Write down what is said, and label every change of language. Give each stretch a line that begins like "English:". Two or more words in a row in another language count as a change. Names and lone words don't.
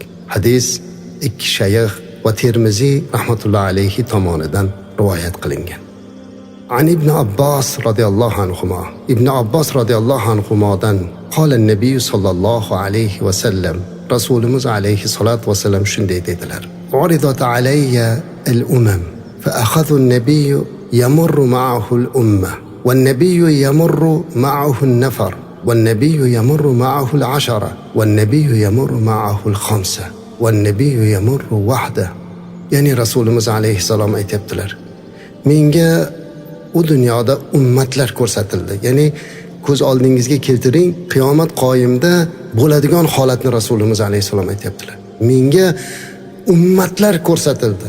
Uzbek: Hadis ikki shayx va Termiziy
Arabic: رحمة الله عليه
Uzbek: tomonidan rivoyat qilingan.
Arabic: عن ابن عباس رضي الله عنهما.
Uzbek: Ibn Abbos radhiyallohu anhumadan
Arabic: قال النبي صلى الله عليه وسلم,
Uzbek: Rasulimiz
Arabic: عليه الصلاة والسلام
Uzbek: shunday dedilar:
Arabic: "عرضت علي الأمم فأخذ النبي يمر معه الأمة والنبي يمر معه النفر والنبي يمر معه العشرة والنبي يمر معه الخمسة والنبي يمر وحده."
Uzbek: Ya'ni Rasulimiz
Arabic: عليه السلام
Uzbek: aytibdilar: "Menga u dunyoda ummatlar ko'rsatildi." Ya'ni ko'z oldingizga keltiring, qiyomat qoyimda bo'ladigan holatni Rasulimiz alayhisalom aytibdilar. Menga ummatlar ko'rsatildi.